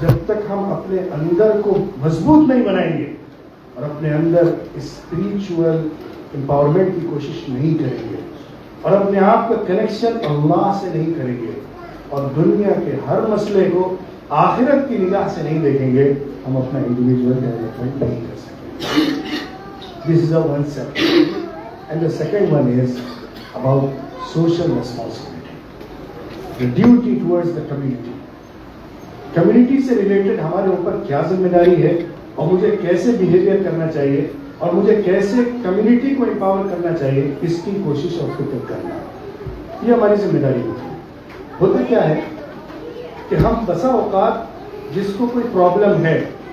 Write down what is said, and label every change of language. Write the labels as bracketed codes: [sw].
[ur] جب تک ہم اپنے اندر کو مضبوط نہیں بنائیں گے اور اپنے اندر اسپریچول امپاورمنٹ کی کوشش نہیں کریں گے اور اپنے آپ کا کنیکشن اللہ سے نہیں کریں گے اور دنیا کے ہر مسئلے کو آخرت کی نگاہ سے نہیں دیکھیں گے, ہم اپنا انڈیویجول ڈیولپمنٹ نہیں کر سکیں. [en] This is the one step. And the second one is about social responsibility. The duty towards the community. [ur] Community سے ریلیٹڈ ہمارے اوپر کیا ذمہ داری ہے اور مجھے کیسے بیہیویئر کرنا چاہیے اور مجھے کیسے کمیونٹی کو امپاور کرنا چاہیے اس کی کوشش اور فکر کرنا، یہ ہماری ذمہ داری ہوتی ہے۔ ہوتا کیا ہے کہ ہم بسا اوقات جس کو کوئی پرابلم ہے،